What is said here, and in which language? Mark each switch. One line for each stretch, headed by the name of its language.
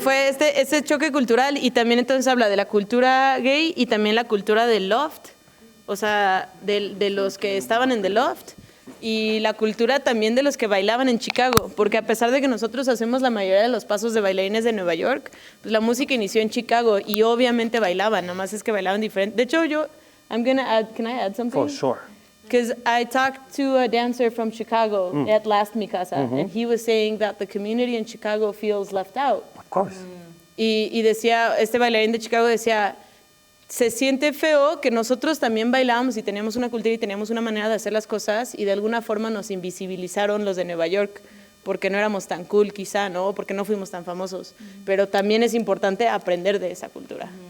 Spanish: Fue ese choque cultural y también entonces habla de la cultura gay y también la cultura del loft, o sea, de los que estaban en The Loft. Y la cultura también de los que bailaban en Chicago, porque a pesar de que nosotros hacemos la mayoría de los pasos de bailarines de Nueva York, pues la música inició en Chicago y obviamente bailaban, nada más es que bailaban diferente. De hecho,
English: can I add something? For sure. Because I talked to a dancer from Chicago at Last Mi Casa, and he was saying that the community in Chicago feels left out. Of course.
Spanish: Y decía, este bailarín de Chicago decía, se siente feo que nosotros también bailábamos y teníamos una cultura y teníamos una manera de hacer las cosas y de alguna forma nos invisibilizaron los de Nueva York porque no éramos tan cool quizá, ¿no? Porque no fuimos tan famosos. Pero también es importante aprender de esa cultura.